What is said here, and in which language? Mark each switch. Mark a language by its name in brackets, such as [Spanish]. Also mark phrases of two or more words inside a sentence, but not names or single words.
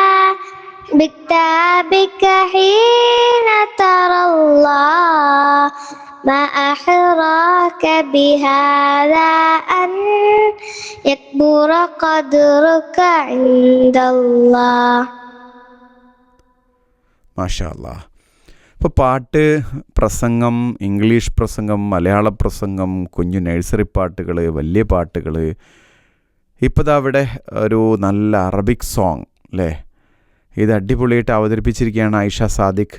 [Arabic] بكتابك حين ترى الله ما أحراك بهذا أن يكبر قدرك عند الله. ما شاء الله. [Malayalam] ഇപ്പോൾ പാട്ട്, പ്രസംഗം, ഇംഗ്ലീഷ് പ്രസംഗം, മലയാള പ്രസംഗം, കുഞ്ഞു നഴ്സറി പാട്ടുകൾ, വലിയ പാട്ടുകൾ, ഇപ്പോൾ അവിടെ ഒരു നല്ല [English] Arabic song [Malayalam] അല്ലേ, ഇത് അടിപൊളിയായിട്ട് അവതരിപ്പിച്ചിരിക്കുകയാണ് ആയിഷ സാദിഖ്.